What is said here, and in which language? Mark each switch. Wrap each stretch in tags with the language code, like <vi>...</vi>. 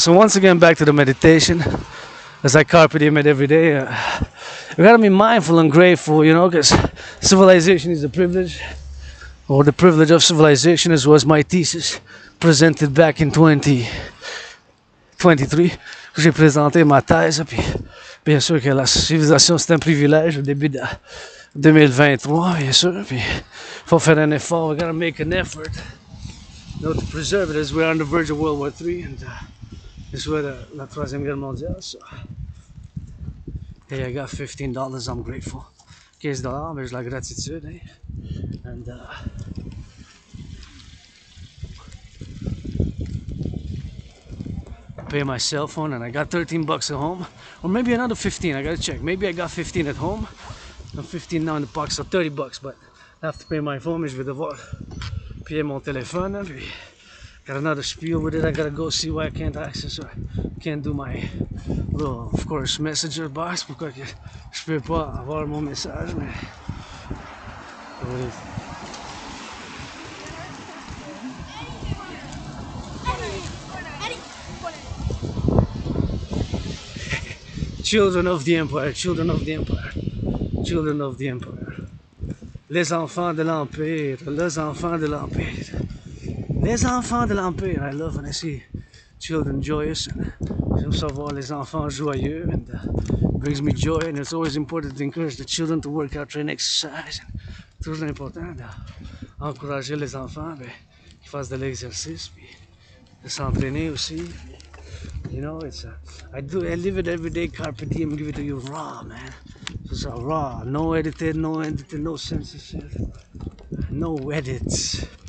<en>So once again, back to the meditation. As I carpe diem it every day. We gotta be mindful and grateful, you know, because civilization is a privilege. Or the privilege of civilization, as was my thesis presented back in 2023.</en> <fr>J'ai présenté ma thèse, puis bien sûr que la civilisation c'est un privilège au début de 2023, bien sûr, puis faut faire un effort,</fr> <en>we gotta make an effort, you know, to preserve it as we're on the verge of World War III, and this was</en> <fr>la Troisième Guerre mondiale,</fr> <en>so hey, I got $15, I'm grateful.</en> <fr>$15, mais j'ai la gratitude, eh?</fr> <en>And pay my cell phone, and I got $13 at home, or maybe another 15. I gotta check. Maybe I got 15 at home. I'm 15 now in the box, so $30. But I have to pay my phone.</en> <fr>Mais je vais devoir payer mon téléphone.</fr> <en>Puis got another spiel with it. I gotta go see why I can't access or can't do my little, of course, messenger box.</en> <fr>Pourquoi que je peux pas avoir mon message, mais</fr> <en>Children of the Empire, children of the Empire, children of the Empire.</en> <fr>Les enfants de l'Empire, les enfants de l'Empire. Les enfants de l'Empire.</fr> <en>I love when I see children joyous.</en> <fr>J'aime savoir les enfants joyeux,</fr> <en>and brings me joy, and it's always important to encourage the children to work out, train, exercise.</en> <fr>Toujours important d'encourager les enfants qu'ils fassent de l'exercice, puis de s'entraîner aussi.</fr> <en>You know, I live it every day, carpe diem, give it to you raw, man. It's raw, no edited, no censorship, no edits.</en>